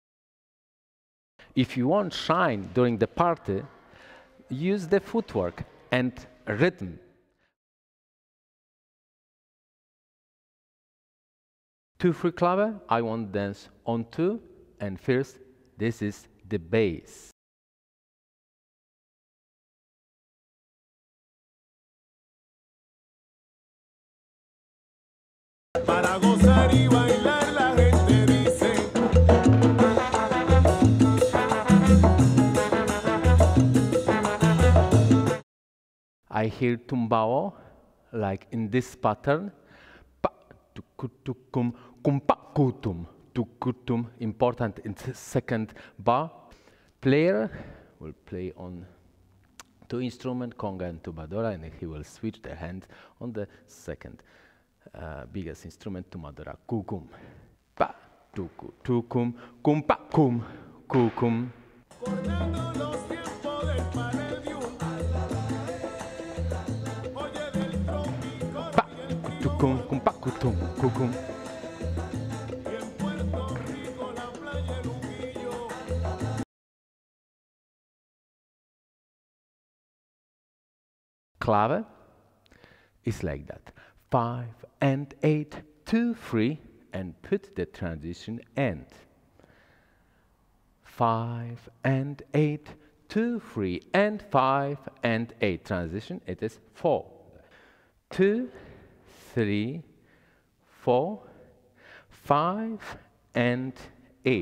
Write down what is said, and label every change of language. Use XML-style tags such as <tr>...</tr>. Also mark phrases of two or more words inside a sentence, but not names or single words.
<en>If you want shine during the party, use the footwork and rhythm. Two-3 clave, I want to dance on 2, and first, this is the bass.</en> <es>Para gozar y bailar la gente dice.</es> <en>I hear tumbao like in this pattern. Pa tukutukum kumpakutum tukutum. Important in the second bar. Player will play on 2 instruments, conga and tubadora, and he will switch the hand on the second biggest instrument, tumadora, kukum. Pa tuku tukum kumpakum kukum.</en> <es>Recordando los tiempos del Palladium. Oye del trópico. Pa tukum kumpakutum kukum. Y en Puerto Rico la playa el humillo.</es> <en>Clave is like that. 5 and 8, 2, 3, and put the transition end. 5 and 8, 2, 3, and 5 and 8. Transition, it is 4. 2, 3, 4, 5 and 8.</en>